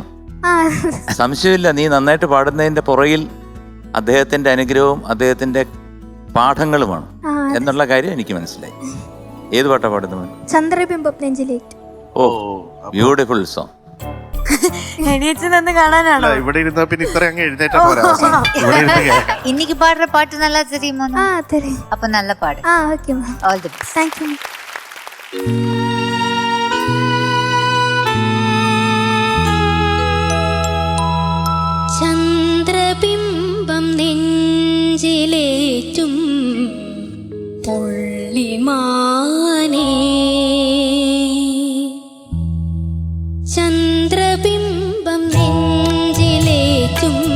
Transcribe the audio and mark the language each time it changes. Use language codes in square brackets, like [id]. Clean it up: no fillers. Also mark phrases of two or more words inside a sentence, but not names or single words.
[ml] സംശയമില്ല, നീ നന്നായിട്ട് പാടുന്നതിൻ്റെ പുറകിൽ അദ്ദേഹത്തിൻ്റെ അനുഗ്രഹവും അദ്ദേഹത്തിൻ്റെ പാഠങ്ങളുമാണ് എന്നുള്ള കാര്യം എനിക്ക് മനസ്സിലായി. ഏത് പാട്ടാ പാടുന്നത്? ചന്ദ്രബിംബം നെഞ്ചിലേറ്റ്. [en] Oh, beautiful song. [ml] എണീച്ച് നിന്ന് കാണാനാണോ? ഇവിടെ ഇരുന്നാ പിന്നെ ഇത്ര അങ്ങ് എഴുന്നേറ്റാ പോരാ. ഇവിടെ ഇരുന്ന് കേൾക്കാം. [ta] இன்னைக்கு பாடுற பாட்டு நல்லா தெரியுமா? தெரியும். அப்ப நல்ல பாடு. [en] Okay ma'am. All the best. Thank you. [ml] ചന്ദ്രബിംബം നെഞ്ചിലേറ്റും പൊള്ളിമാനേ, ചന്ദ്രബിംബം നെഞ്ചിലേറ്റും